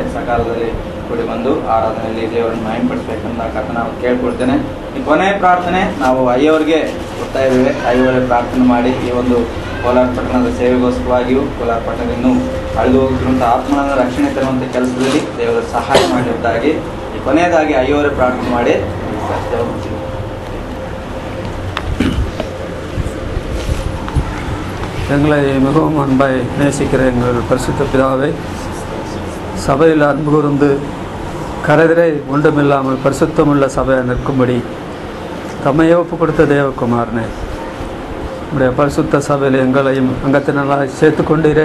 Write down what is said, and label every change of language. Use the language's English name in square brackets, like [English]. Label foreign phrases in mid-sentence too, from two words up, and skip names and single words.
[Kannada] ಸಕಾಲದಲ್ಲಿ ಕೂಡಿ ಬಂದು ಆರಾಧನೆಯಲ್ಲಿ ದೇವರನ್ನು ಮಹಿಮೆಪಡಿಸಬೇಕೆಂದ ಕರ್ತನ ಕೇಳ್ಕೊಳ್ತೇನೆ. ಈ ಕೊನೆಯ ಪ್ರಾರ್ಥನೆ ನಾವು ಅಯ್ಯವರಿಗೆ ಕೊಡ್ತಾ ಇದ್ದೇವೆ. ಅಯ್ಯವರೇ ಪ್ರಾರ್ಥನೆ ಮಾಡಿ ಈ ಒಂದು ಕೋಲಾರ ಪಟ್ಟಣದ ಸೇವೆಗೋಸ್ಕರವಾಗಿಯೂ ಕೋಲಾರ ಪಟ್ಟಣದಿಂದ ಅಳಿದು ಹೋಗುತ್ತಿರುವಂಥ ಆತ್ಮನ ರಕ್ಷಣೆ ತರುವಂಥ ಕೆಲಸದಲ್ಲಿ ದೇವರ ಸಹಾಯ ಮಾಡಿದ್ದಾಗಿ ಈ ಕೊನೆಯದಾಗಿ ಅಯ್ಯವರೇ ಪ್ರಾರ್ಥನೆ ಮಾಡಿ [Tamil] எங்களை மிகவும் அன்பாய் நேசிக்கிற எங்கள் பரிசுத்த பிதாவை சபையில் அன்பு கூர்ந்து கரைதிரை ஒன்றுமில்லாமல் பரிசுத்தமுள்ள சபையை நிற்கும்படி தம்மையை ஒப்பு கொடுத்த தேவகுமாரனே, நம்முடைய பரிசுத்த சபையில் எங்களையும் அங்கத்தினராக சேர்த்து கொண்டீரே.